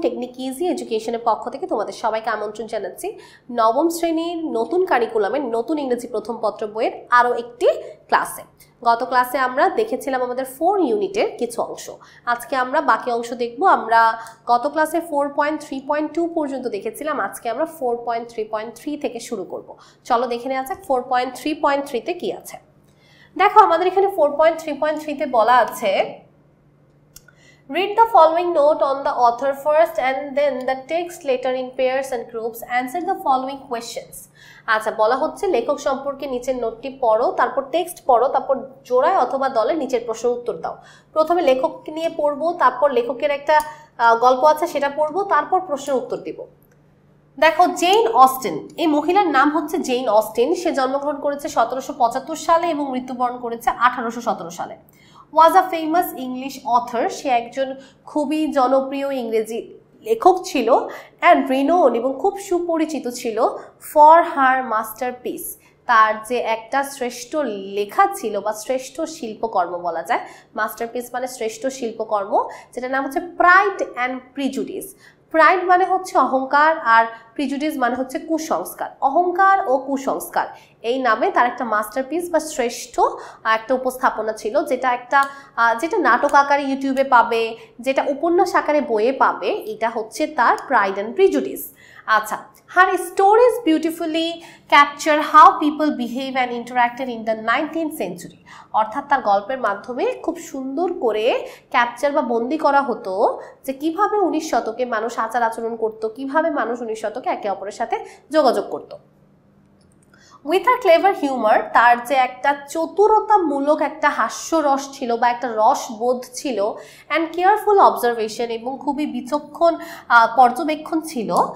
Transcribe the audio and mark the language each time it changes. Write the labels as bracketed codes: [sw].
[bn] Technique easy এডুকেশনের পক্ষ থেকে তোমাদের সবাইকে আমন্ত্রণ জানাচ্ছি নবম শ্রেণীর নতুন কারিকুলামের নতুন ইংরেজি প্রথম পত্র বইয়ের আরও একটি ক্লাসে। গত ক্লাসে আমরা দেখেছিলাম আমাদের 4 ইউনিটের কিছু অংশ। আজকে আমরা বাকি অংশ দেখব। আমরা গত ক্লাসে 4.3.2 পর্যন্ত দেখেছিলাম, আজকে আমরা 4.3.3 থেকে শুরু করব। চলো দেখে নেওয়া যাক 4.3.3 কি আছে। দেখো আমাদের এখানে 4.3.3 বলা আছে, [en] read the following note on the author first and then the text later in pairs and groups. Answer the following questions. [bn] আচ্ছা, বলা হচ্ছে লেখক সম্পর্কে নিচের নোটটি পড়ো, তারপর টেক্সট পড়ো, তারপর জোড়ায় অথবা দলে নিচের প্রশ্নের উত্তর দাও। প্রথমে লেখক নিয়ে পড়বো, তারপর লেখকের একটা গল্প আছে সেটা পড়বো, তারপর প্রশ্নের উত্তর দিব। দেখো, জেন অস্টিন, এই মহিলার নাম হচ্ছে জেন অস্টিন। সে জন্মগ্রহণ করেছে 1775 সালে এবং মৃত্যুবরণ করেছে 1817 সালে। [en] was a famous English author, [bn] সে একজন খুবই জনপ্রিয় ইংরেজি লেখক ছিল। [en] and renowned, [bn] এবং খুব সুপরিচিত ছিল [en] for her masterpiece, [bn] তার যে একটা শ্রেষ্ঠ লেখা ছিল বা শ্রেষ্ঠ শিল্পকর্ম বলা যায়। মাস্টারপিস মানে শ্রেষ্ঠ শিল্পকর্ম, যেটার নাম হচ্ছে প্রাইড অ্যান্ড প্রিজুডিস। প্রাইড মানে হচ্ছে অহংকার, আর প্রিজুডিস মানে হচ্ছে কুসংস্কার। অহংকার ও কুসংস্কার এই নামে তার একটা মাস্টারপিস বা শ্রেষ্ঠ একটা উপস্থাপনা ছিল, যেটা নাটক আকারে ইউটিউবে পাবে, যেটা উপন্যাস আকারে বইয়ে পাবে। এটা হচ্ছে তার প্রাইড অ্যান্ড প্রিজুডিস। [en] আচ্ছা, her stories beautifully capture how people behave and interacted in the 19th century. [bn] অর্থাৎ তার গল্পের মাধ্যমে খুব সুন্দর করে ক্যাপচার বা বন্দি করা হতো যে কিভাবে 19 শতকে মানুষ আচার আচরণ করতো, কিভাবে মানুষ 19 শতকে একে অপরের সাথে যোগাযোগ করতো। [en] with a clever humour, [bn] তার যে একটা চতুরতামূলক একটা হাস্যরস ছিল বা একটা রসবোধ ছিল, [en] and careful observation, [bn] এবং খুবই বিচক্ষণ পর্যবেক্ষণ ছিল।